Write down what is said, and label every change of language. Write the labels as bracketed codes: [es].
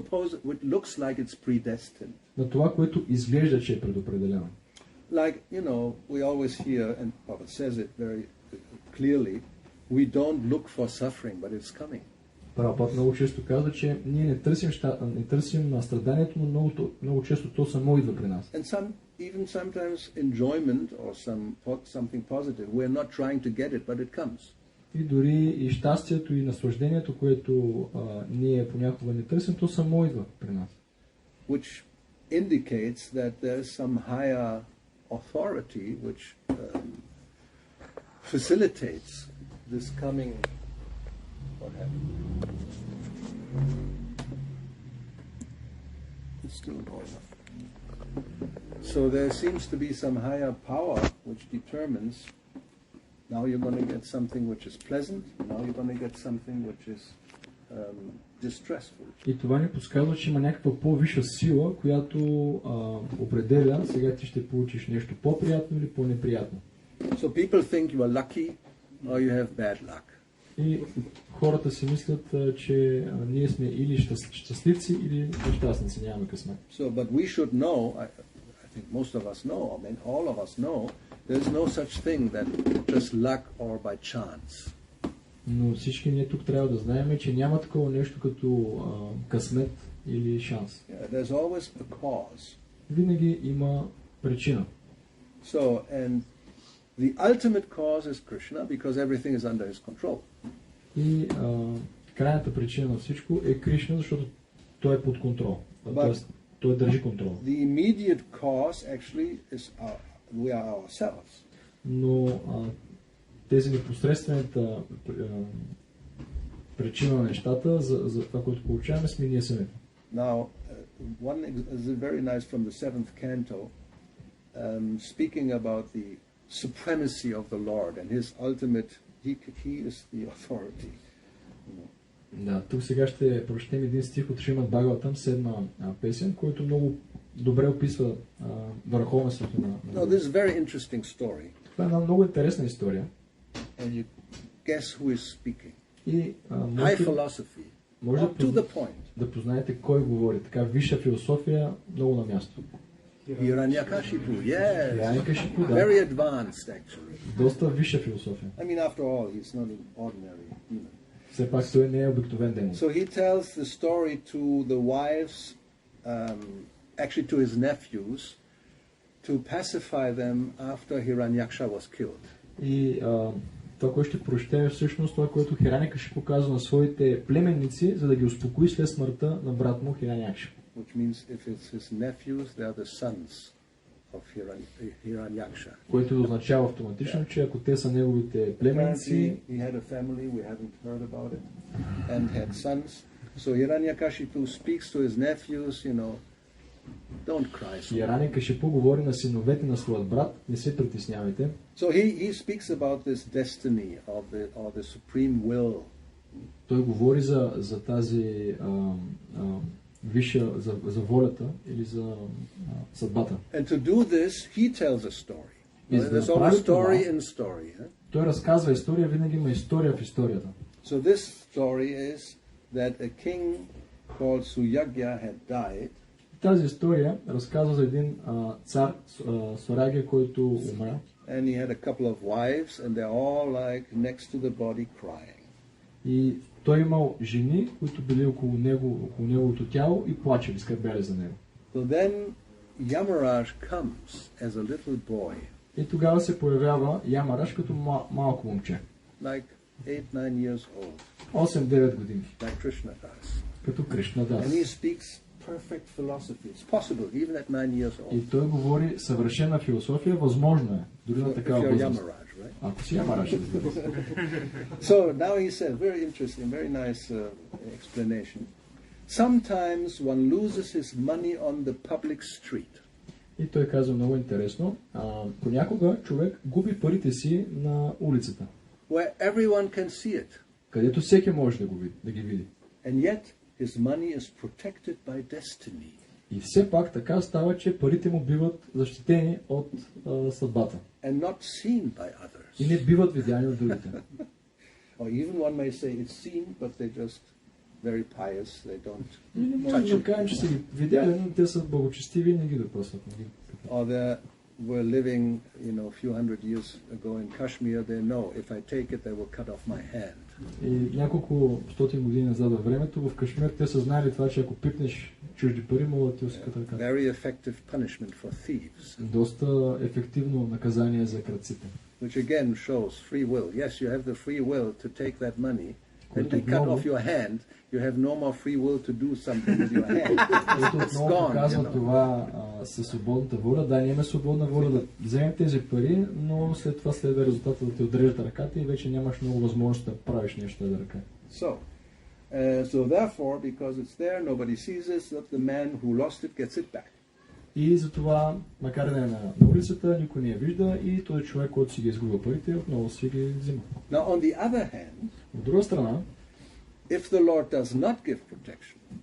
[en] It looks like it's predestined. [bg] На това, което изглежда, че е предопределено. [en] Like, you know, we always hear, and Papa says it very clearly, we don't look for suffering, but it's coming. [bg] Прабхупад много често казва, че ние не търсим страданието, но много често то само идва при нас. [en] And even sometimes enjoyment or something positive, we're not trying to get it, but it comes. [bg] И дори и щастието и наслаждението, което ние понякога не търсим, то само идва при нас. [en] Which indicates that there's some higher authority which facilitates this coming. What happened? It's still going up. So there seems to be some higher power which determines now you're going to get something which is pleasant, now you're going to get something which is distressful. [bg] И това ни подсказва, че има някаква по-висша сила, която определя, сега ти ще получиш нещо по-приятно или по-неприятно. [en] So people think you are lucky or you have bad luck. [bg] И хората си мислят, че ние сме или щастливци, или нещастници, нямаме късмет. [en] So, but we should know, I think most of us know, I mean all of us know, there's no such thing that just luck or by chance. [bg] Но всички ние тук трябва да знаем, че няма такова нещо като късмет или шанс. [en] Yeah, there's always a cause. [bg] Винаги има причина. [en] So, and the ultimate cause is Krishna because everything is under his control. [bg] И крайната причина на всичко е Кришна, защото той е под контрол. Тоест, той държи контрол. [en] The immediate cause actually is we are ourselves. [bg] Но тези непосредствената причина на нещата за това, което получаваме, сме ние самите. [en] Now, one is very nice from the 7th canto, speaking about the supremacy of the Lord and his ultimate, he is the authority. [bg] Да, тук сега ще прочетем един стих от Шримад Бхагаватам, 7 песен, който много добре описва върховенството на... [en] No, this is a very interesting story. [bg] Това е една много интересна история. [en] And you guess who is speaking. [bg] И [en] High philosophy. [bg] Може [en] to the point. [bg] Да познаете кой говори. Така висша философия, много на място. [en] Hiranyakashipu, yes. [bg] Hiranyakashipu, да. [en] Very advanced, actually. [bg] Доста висша философия. [en] I mean, after all, he's not an ordinary human. [bg] Все пак той не е обикновен демон. [en] So he tells the story to the wives, actually to his nephews, to pacify them after Hiranyaksha was killed. [bg] И това, което ще прочете е всъщност това, което Хиранякашипу казва на своите племенници, за да ги успокои след смъртта на брат му Хиранякшипу. [en] Which means if it's his nephews, they are the sons of Hiranyaksha. [bg] Което означава автоматично, че ако те са неговите племенници... [en] He had a family, we haven't heard about it, and had sons. So Hiranyakashipu speaks to his nephews, you know, don't cry. [bg] Hiranyakashipu говори на синовете на своят брат, не се притеснявайте. [en] So he speaks about this destiny of the supreme will. [bg] Той говори за тази висша, за волята или за съдбата. [en] And to do this, he tells a story. There's always story in story. [bg] Той разказва история, винаги има история в историята. [en] So this story is that a king called Suyagya had died. [bg] тази история разказва за един цар Сораге, който умря. [en] And he had a couple of wives, and they're all like next to the body crying. [bg] И той имал жени, които били около неговото тяло и плачели, скърбели за него. [en] So then Yamaraj comes as a little boy, [bg] И тогава се появява Ямараш като малко момче. [en] like 8-9 years old, [bg] 8-9 години. [en] like Krishna does. [bg] Като Кришна Дас. [en] And he speaks perfect philosophy. It's possible, even at 9 years old. [bg] И той говори съвършена философия, възможно е, дори на [en] If [bg] такава [en] you're [bg] възраст. [en] Yamaraj, right? [bg] Ако си Ямараш, разбира се. [en] So now he said, very interesting, very nice explanation. Sometimes one loses his money on the public street. [bg] И той казва много интересно, понякога човек губи парите си на улицата, [en] Where everyone can see it. [bg] където всеки може да ги види. [en] And yet his money is protected by destiny. [bg] И все пак така става, че парите му биват защитени от съдбата. [en] And not seen by others. [bg] И не биват видяни от другите. [en] Or even one may say it's seen, but they're just very pious. They don't [bg] Или може [en] touch [bg] да кажем, че са ги видяли, но те са благочестиви и не ги допръсват. [en] Or they were living, a few hundred years ago in Kashmir. They know if I take it, they will cut off my hand. [bg] И няколко стотин години назад във времето в Кашмир те са знали това, че ако пипнеш чужди пари, могат да ти усекат ръката. [en] Very effective punishment for thieves. [bg] Доста ефективно наказание за крадците. [en] Which again shows free will. Yes, you have the free will to take that money. When they cut off your hand, you have no more free will to do something with your hand. [bg] Което [en] It's [bg] отново [en] gone, [bg] показва това със свободната воля. Да, ние имаме свободна воля да вземем тези пари, но след това следва резултата да ти отрежат ръката и вече нямаш много възможност да правиш нещо за ръка. [en] So therefore, because it's there, nobody sees it, so the man who lost it gets it back. [bg] И затова, макар да е на улицата, никой не я вижда и този човек, който си ги изгубил парите, отново си ги взима. [en] Now, on the other hand, [bg] От друга страна, [en] if the Lord does not give protection,